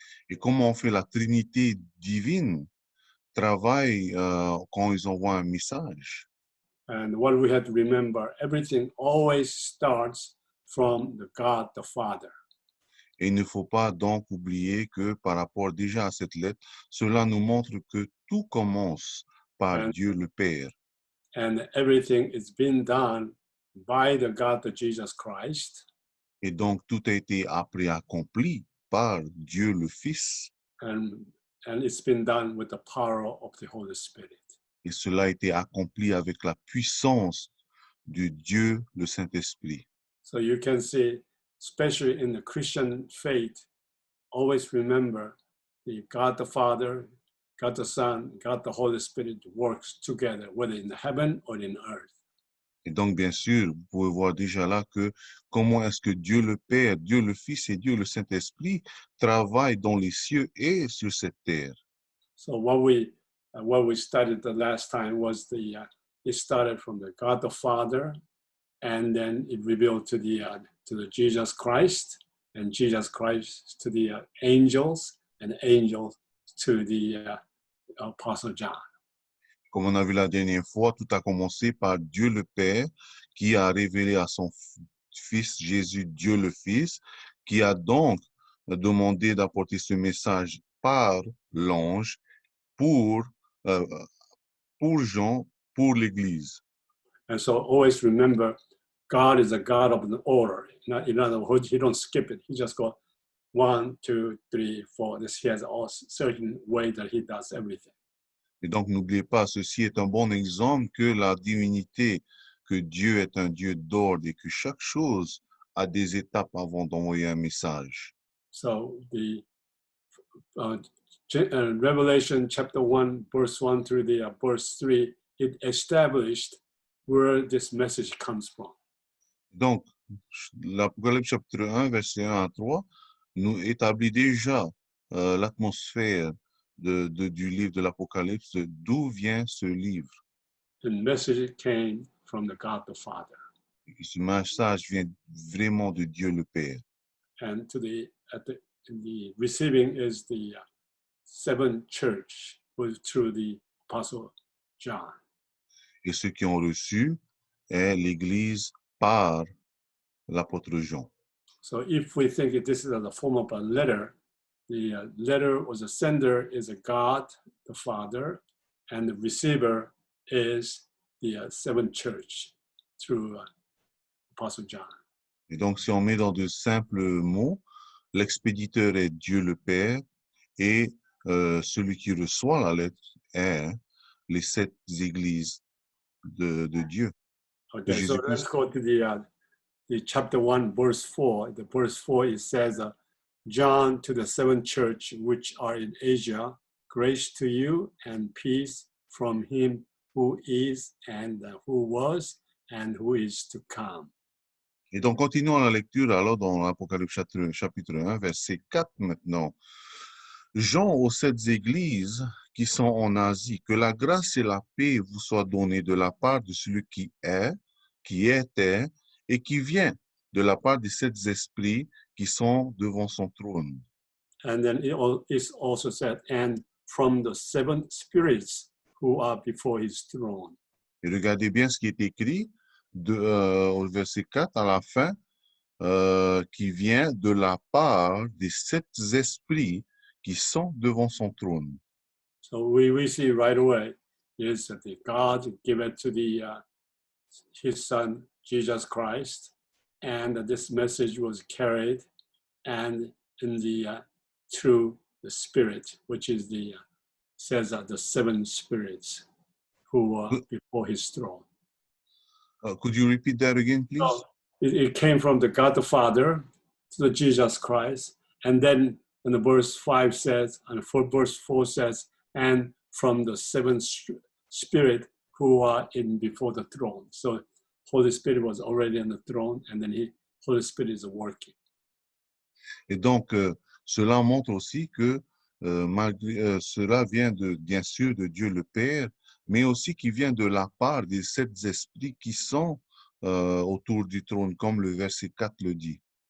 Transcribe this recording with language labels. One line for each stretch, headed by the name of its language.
French: Et comment on fait la Trinité divine travaille quand ils envoient un message.
English: And what we have to remember, everything always starts from the God the Father.
French: Et il ne faut pas donc oublier que par rapport déjà à cette lettre, cela nous montre que tout commence par
English: And,
French: Dieu le Père.
English: and everything is being done by the God of Jesus Christ.
French: Et donc tout a été après accompli par Dieu le Fils.
English: And it's been done with the power of the Holy Spirit.
French: Et cela a été accompli avec la puissance de Dieu le Saint-Esprit.
English: So you can see, especially in the Christian faith, always remember the God the Father, God the Son, God the Holy Spirit works together, whether in heaven or in earth.
French: Et donc, bien sûr, vous pouvez voir déjà là que comment est-ce que Dieu le Père, Dieu le Fils et Dieu le Saint-Esprit travaillent dans les cieux et sur cette terre.
English: So what we studied the last time was it started from the God the Father, and then it revealed to the Jesus Christ, and Jesus Christ to the angels, and angels to the Apostle John.
French: Comme on a vu la dernière fois, tout a commencé par Dieu le Père qui a révélé à son Fils Jésus, Dieu le Fils, qui a donc demandé d'apporter ce message par l'ange pour, euh, pour Jean, pour l'Église.
English: And so always remember, God is a God of an order. In other words, he don't skip it. He just go 1, 2, 3, 4. He has a certain way that he does everything.
French: Et donc, n'oubliez pas, ceci est un bon exemple que la divinité, que Dieu est un Dieu d'ordre et que chaque chose a des étapes avant d'envoyer un message.
English: So the Revelation chapter 1, verse 1 through the verse 3, it established where this message comes from.
French: Donc, l'Apocalypse chapitre 1, verset 1 à 3, nous établit déjà l'atmosphère du livre de l'Apocalypse, d'où vient ce livre.
English: The message came from the God the Father.
French: Et ce message vient vraiment de Dieu le Père.
English: And the receiving is the seventh church through the Apostle John.
French: Et ceux qui ont reçu est l'Église par l'apôtre Jean.
English: So if we think that this is the form of a letter, the letter or the sender is a God, the Father, and the receiver is the seventh church through Apostle John.
French: Et donc, si on met dans de simples mots, l'expéditeur est Dieu le Père et celui qui reçoit la lettre est les 7 églises de Dieu. De
English: Okay, so let's
French: Jésus-Christ.
English: go to the chapter 1, verse 4. The verse 4, it says, John to the seventh church which are in Asia, grace to you and peace from him who is and who was and who is to come.
French: Et donc, continuons la lecture alors dans l'Apocalypse chapitre 1, verset 4 maintenant. Jean aux 7 églises qui sont en Asie, que la grâce et la paix vous soient données de la part de celui qui est, qui était et qui vient, de la part des 7 esprits qui sont devant son trône.
English: And then it's also said, and from the 7 spirits who are before his throne.
French: Et regardez bien ce qui est écrit au verset 4 à la fin, qui vient de la part des 7 esprits qui sont devant son trône.
English: So we see right away is that the God gave it to his son Jesus Christ, and this message was carried and in the through the Spirit, which is says that the 7 spirits who are before his throne. Could you repeat that again, please? So it came from the God the Father to the Jesus Christ, and then in the verse 5 says, and verse 4 says, and from the 7 spirit who are in before the throne. So Holy Spirit was already on the throne, and then Holy Spirit is working.
French: Et donc, cela montre aussi que malgré, cela vient bien sûr de Dieu le Père, mais aussi qui vient de la part des 7 esprits qui sont autour du trône, comme le verset 4 le dit.